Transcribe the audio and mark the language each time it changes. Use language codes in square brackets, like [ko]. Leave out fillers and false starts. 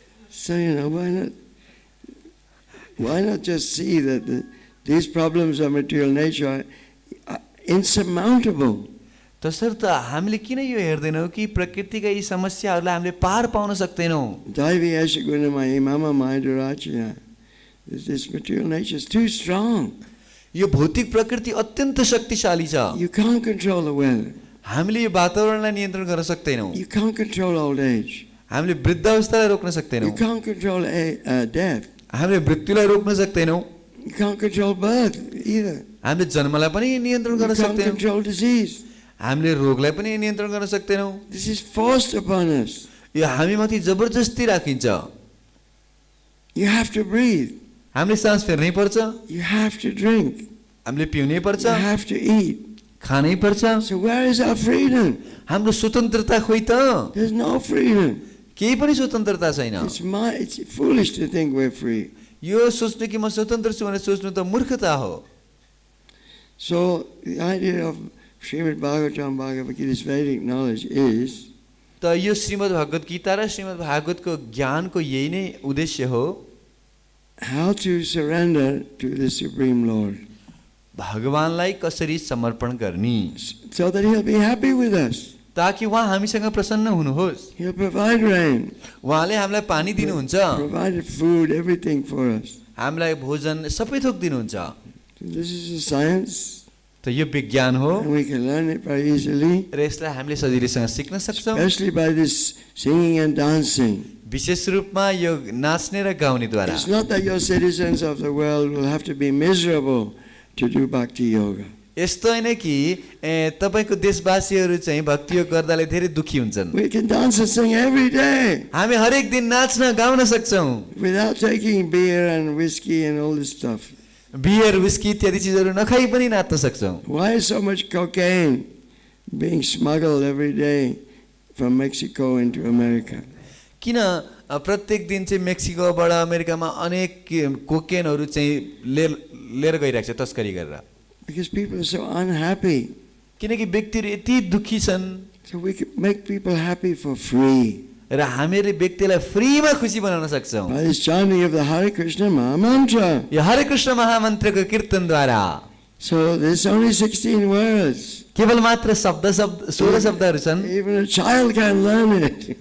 [en] So you know, why not just see that these problems of material nature are insurmountable? [ne] तसर्थ हामीले किन यो हेर्दैनौँ कि प्रकृतिका यी समस्याहरूलाई हामीले पार पाउन सक्दैनौँ। [sa] Daivi esha gunamaya mama maya. [en] This material nature is too strong. [ne] यो भौतिक प्रकृति अत्यन्त शक्तिशाली छ। [en] You can't control the weather. [ne] हामीले यो वातावरणलाई नियन्त्रण गर्न सक्दैनौँ। [en] You can't control old age. [ne] हामीले वृद्धावस्थालाई रोक्न सक्दैनौँ। [en] You can't control death. [ne] हामीले मृत्युलाई रोक्न सक्दैनौँ। [en] You can't control birth either. [ne] हामीले जन्मलाई पनि नियन्त्रण गर्न [en] You can't [ne] सक्दैनौँ। [en] control disease. [ne] हामीले रोगलाई पनि नियन्त्रण गर्न सक्दैनौँ। [en] This is forced upon us. [ne] यो हामीमाथि जबरजस्ती राखिन्छ। [en] You have to breathe. [ne] हामीले सास फेर्नै पर्छ। [en] You have to drink. [ne] हामीले पिउनै पर्छ। [en] You have to eat. [ne] खानै पर्छ। [en] So where is our freedom? [ne] हाम्रो स्वतन्त्रता खोइ त? [en] There's no freedom. [ne] केही पनि स्वतन्त्रता छैन। [en] It's foolish to think we're free. [ne] यो सोच्नु कि म स्वतन्त्र छु भनेर सोच्नु त मूर्खता हो। [en] So the idea of Srimad Bhagavatam, Bhagavad Gita's Vedic knowledge is [ne] त यो श्रीमद् भगवत गीता र श्रीमद् भागवतको ज्ञानको यही नै उद्देश्य हो, [en] how to surrender to the Supreme Lord, [ne] भगवानलाई कसरी समर्पण गर्ने, [en] so that He'll be happy with us. [ne] ताकि उहाँ हामीसँग प्रसन्न हुनुहोस्। [en] He'll provide rain, [ne] उहाँले हामीलाई पानी दिनुहुन्छ, [en] provided food, everything for us. [ne] हामीलाई भोजन सबै थोक दिनुहुन्छ। [en] So this is a science, [ne] त यो विज्ञान हो [en] and we can learn it very easily, [ne] र यसलाई हामीले सजिलैसँग सिक्न सक्छौँ, [en] especially by this singing and dancing. [ne] विशेष रूपमा यो नाच्ने र गाउनेद्वारा। [en] It's not that your citizens of the world will have to be miserable to do bhakti yoga. [ne] यस्तो होइन कि तपाईँको देशवासीहरू चाहिँ भक्ति योग गर्दाले धेरै दुखी हुन्छन्। [en] We can dance and sing every day [ne] हामी हरेक दिन नाच्न गाउन सक्छौँ [en] without taking beer and whiskey and all this stuff. [ne] Beer whisky इत्यादि चिजहरू नखाई पनि नाच्न सक्छौँ। [en] Why is so much cocaine being smuggled every day from Mexico into America? [ne] किन प्रत्येक दिन चाहिँ मेक्सिकोबाट अमेरिकामा अनेक कोकेनहरू चाहिँ लिएर गइरहेको छ तस्करी गरेर? [en] Because people are so unhappy. [ne] किनकि व्यक्तिहरू यति दुखी छन्। [en] So we can make people happy for free [ne] र हामीहरूले व्यक्तिलाई फ्रीमा खुसी बनाउन सक्छौँ [en] by this chanting of the Hare Krishna Maha Mantra. [ne] यो हरे Krishna महामन्त्रको कीर्तनद्वारा। [en] So there's only 16 words. [ne] केवल मात्र 16 शब्दहरू छन्। [en] Even a child can learn it.